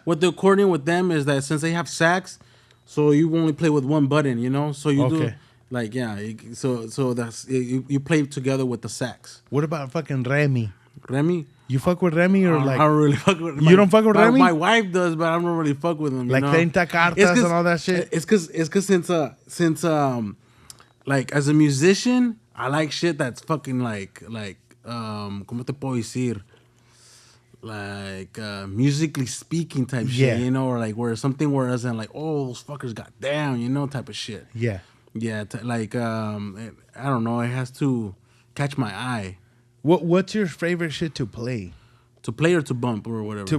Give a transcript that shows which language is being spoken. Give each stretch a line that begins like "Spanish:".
English: What the accordion with them is that since they have sax, so you only play with one button, So you do like so that's you play together with the sax. What about fucking Remy? Remy? You fuck with Remy or like? I don't really fuck with. You don't fuck with Remy? My wife does, but I don't really fuck with him. Like 30 cartas and all that shit. It's cause since like as a musician. I like shit that's fucking like
Spanish: ¿cómo te puedo decir?
English: Like musically speaking type shit, or like where something where as in like, oh, those fuckers got down, type of shit. Yeah. Yeah, I don't know, it has to catch my eye. What's your favorite shit to play? To play or to bump or whatever?